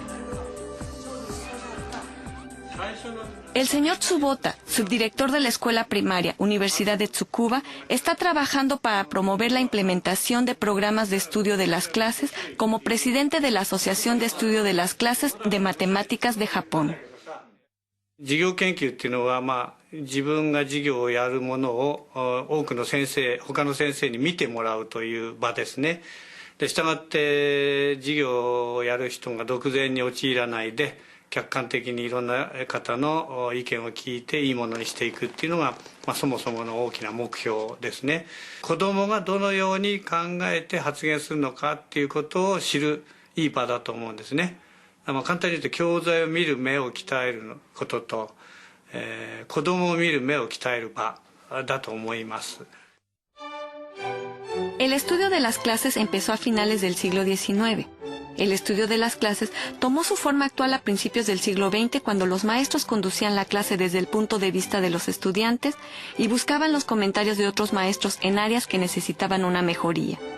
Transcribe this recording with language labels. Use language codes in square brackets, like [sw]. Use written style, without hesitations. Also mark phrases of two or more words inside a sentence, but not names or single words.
[es] El señor Tsubota, subdirector de la escuela primaria Universidad de Tsukuba, está trabajando para promover la implementación de programas de estudio de las clases como presidente de la Asociación de Estudio de las Clases de Matemáticas de Japón. [ja] 授業研究っていうのは、自分が授業をやるものを多くの先生、他の先生に見てもらうという場ですね。で、したがって授業をやる人が独善に陥らないで、客観的にいろんな方の意見を聞いていいものにしていくっていうのが、そもそもの大きな目標ですね。子どもがどのように考えて発言するのかっていうことを知るいい場だと思うんですね。簡単に言うと教材を見る目を鍛えることと、子どもを見る目を鍛える場だと思います。 [es] El estudio de las clases empezó a finales del siglo XIX. El estudio de las clases tomó su forma actual a principios del siglo XX cuando los maestros conducían la clase desde el punto de vista de los estudiantes y buscaban los comentarios de otros maestros en áreas que necesitaban una mejoría.